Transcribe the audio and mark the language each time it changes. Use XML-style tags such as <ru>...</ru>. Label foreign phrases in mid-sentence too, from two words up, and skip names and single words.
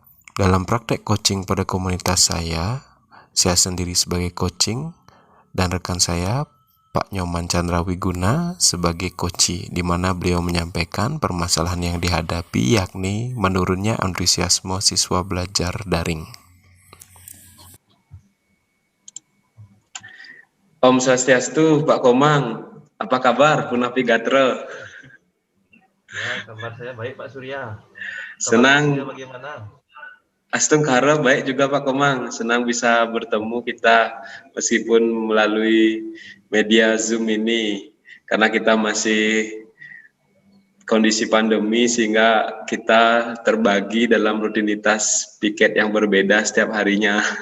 <id>Dalam praktek coaching pada komunitas saya sendiri sebagai coaching dan rekan saya Pak Nyoman Chandra Wiguna sebagai coachee, di mana beliau menyampaikan permasalahan yang dihadapi, yakni menurunnya antusiasme siswa belajar daring.</id> <ban>Om Swastiastu, Pak Komang.</ban> <id>Apa kabar,</id> <ban>Punapi Gatra?</ban> <id>Ya, kabar saya baik, Pak Surya. Senang. Surya bagaimana? Astung Kara baik juga Pak Komang. Senang bisa bertemu kita meskipun melalui media Zoom ini, karena kita masih kondisi pandemi sehingga kita terbagi dalam rutinitas piket yang berbeda setiap harinya.</id>